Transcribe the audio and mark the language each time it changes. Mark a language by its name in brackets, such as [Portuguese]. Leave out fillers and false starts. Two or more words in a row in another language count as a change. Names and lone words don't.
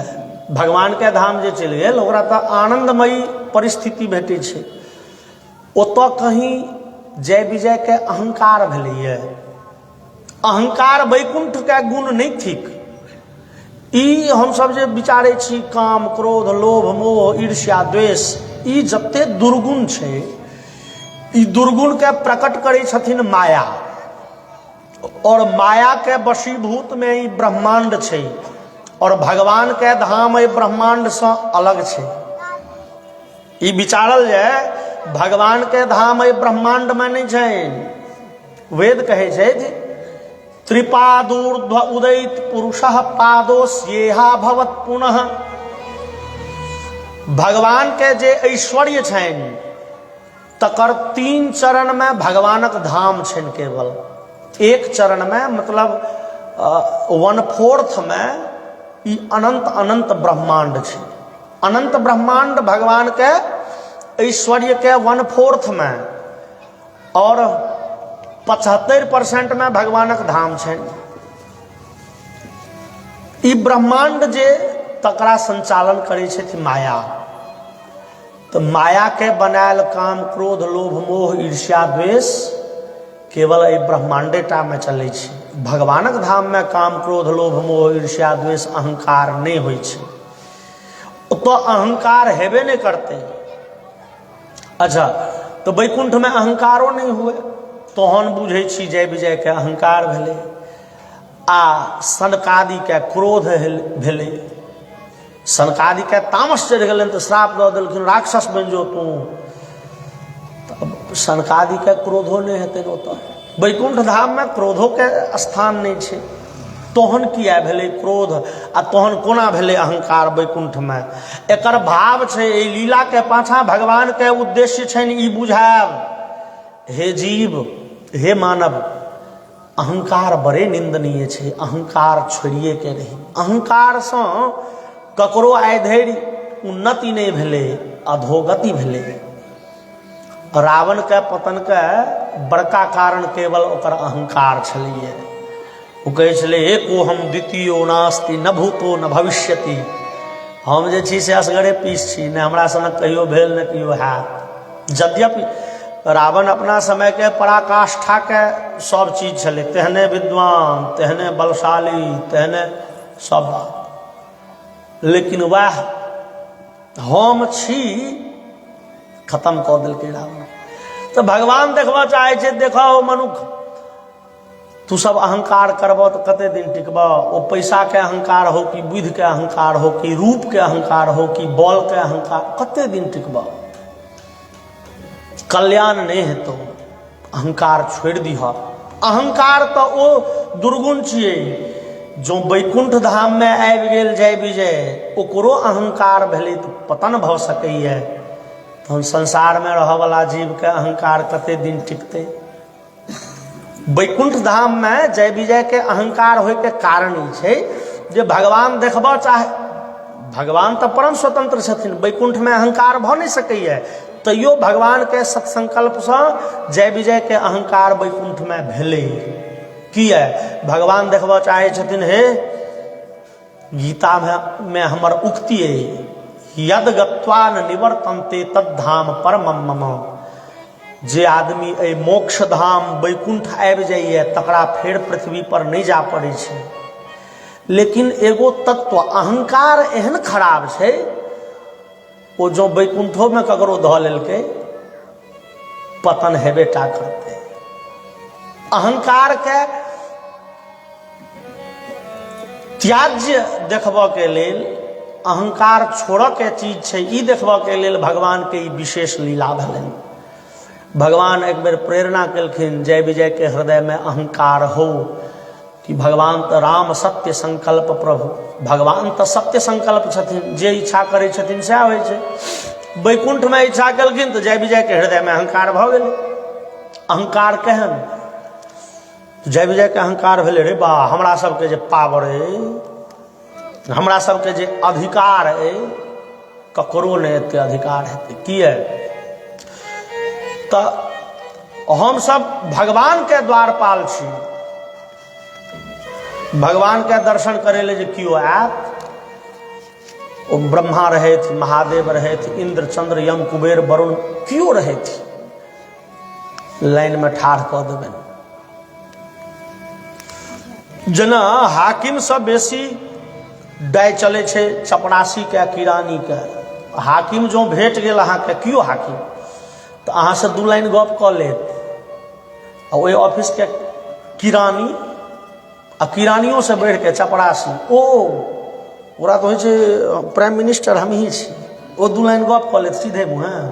[Maithili] भगवान के धाम जे चलि गेल ओकरा तो आनंदमयी परिस्थिति भेटै छै। ओतऽ कहीं जय विजय के अहंकार भेलैए। अहंकार वैकुंठ के गुण नहीं थिक। ई हम सब जे विचारे छी काम क्रोध लोभ मोह ईर्ष्या द्वेष, ई जते दुर्गुण छै, ई दुर्गुण के प्रकट करे छथिन माया। और माया के वशीभूत में ई ब्रह्मांड छै, और भगवान के धाम ई ब्रह्मांड से अलग छै। ई विचारल जाय भगवान के धाम ई ब्रह्मांड में नहीं छै। वेद कहे छै जे [Sanskrit] त्रिपादूर्ध्व उदित पुरुषः पादोस्येहा भवत पुनः। [Maithili] भगवान के जे ऐश्वर्य छनि तकर 3 चरण में भगवानक धाम छनि। केवल एक चरण में मतलब 1/4 में ई अनंत अनंत ब्रह्मांड छै। अनंत ब्रह्मांड भगवान के ऐश्वर्य के 1/4 में, और 75% में भगवानक धाम छनि। ई ब्रह्मांड जे तकरा संचालन करे छथि माया। तो माया के बनायल काम क्रोध लोभ मोह ईर्ष्या द्वेष केवल एहि ब्रह्मांडेटा में चलै छै। भगवानक धाम में काम क्रोध लोभ मोह ईर्ष्या द्वेष अहंकार नहीं होइ छै। तो अहंकार हेबे नहीं करते। अच्छा तो वैकुंठ में अहंकारो नहीं हुए तहन बुझे छी जय विजय के अहंकार भेले आ सनकादि के क्रोध भेले सनकादि के तामस चढ़ गए तो श्राप दऽ देलखिन राक्षस बन जो तू सनकादि के क्रोधो नहीं हेतै ओतऽ वैकुंठ धाम में क्रोधो के स्थान नहीं छै तहन किया भेलै क्रोध आ तहन कोना भेलै अहंकार वैकुंठ में एकर भाव छै एहि लीला के पाछा भगवान के उद्देश्य छनि ई बुझायब हे जीव हे मानव अहंकार बड़े निंदनीय छै अहंकार छोड़िए के रही अहंकार से ककरो आइ धरि उन्नति नहीं भेलै अधोगति भेलै रावण के पतन के बड़का कारण केवल ओकर अहंकार छलिए वो कहै छलै [Sanskrit] एको हम द्वितीयो नास्ति न भूतो न भविष्यति [Maithili] हम जे छी से असगरे पीस छी ने हमरा सनक कहियो भेल ने कहियो हैत यद्यपि रावण अपना समय के पराकाष्ठा के सब चीज छलै तेहने विद्वान तेहने बलशाली तेहने सब बात लेकिन वह हम छी खत्म कऽ देलकै रावण तो भगवान देखबा चाहे छै देखो मनुख तू सब अहंकार करब तो कते दिन टिकब ओ पैसा के अहंकार हो कि बुद्धि के अहंकार हो कि रूप के अहंकार हो कि बल के अहंकार कते दिन टिकब कल्याण नहीं हेतौ अहंकार छोड़ दीह अहंकार तो ओ दुर्गुण छिए जो वैकुंठ धाम में आबि गेल जय विजय ओकरो अहंकार भेलै तो पतन भऽ सकैए हम संसार में रह वाला जीव के अहंकार कते दिन टिकते वैकुंठ धाम में जय विजय के अहंकार होय के कारण ई छै जे भगवान देखबा चाहे भगवान तो परम स्वतंत्र छथिन वैकुंठ में अहंकार भऽ नहीं सकैए तैयो भगवान के सत्संकल्प से जय विजय के अहंकार वैकुंठ में भेलै किया भगवान देखबा चाहे छथिन हे गीता में हमर उक्ति है [Sanskrit] यद गत्वा न निवर्तन्ते तद्धाम परमम मम [Maithili] जे आदमी ए मोक्ष धाम वैकुंठ आबि जाइए तकरा फेर पृथ्वी पर नहीं जा पड़े छै लेकिन एगो तत्व अहंकार एहन खराब छै ओ जो वैकुंठो में ककरो धऽ लेलकै पतन हेबेटा करते अहंकार के त्याज्य देखबा के लेल अहंकार छोड़ऽ के चीज छै ई देखबा के लेल भगवान के ई विशेष लीला भेलनि भगवान एक बेर प्रेरणा केलखिन जय विजय के हृदय में अहंकार हो कि भगवान तो राम सत्य संकल्प प्रभु भगवान तो सत्य संकल्प छथिन जे इच्छा करै छथिन सएह होइ छै वैकुंठ में इच्छा केलखिन तो जय विजय के हृदय में अहंकार भऽ गेलै अहंकार केहन जय विजय के अहंकार भेलै रे बा हमरा सबके जे पावर अइ हमरा सबके जे अधिकार अइ ककरो नहीं एते अधिकार हेतै किया तो हम सब भगवान के द्वारपाल छी भगवान के दर्शन करे ले जे कियो आयत ओ ब्रह्मा रहैत महादेव रहैत इंद्र चंद्र यम कुबेर वरुण कियो रहैत लाइन में ठाढ़ कऽ देबनि जेना हाकिम सब बेसी दाय चले छे चपरासी के किरानी के हाकिम जो भेट गेल अहाँ के कियो हाकिम तो अहाँ से दू लाइन गप कऽ लेत ओहि ऑफिस के किरानी आ किरानियों से बढ़ के चपरासी ओकरा तो होइ छै [English] prime minister [Maithili] हम ही छी ओ दू लाइन गप कऽ लेत सीधे मुँहे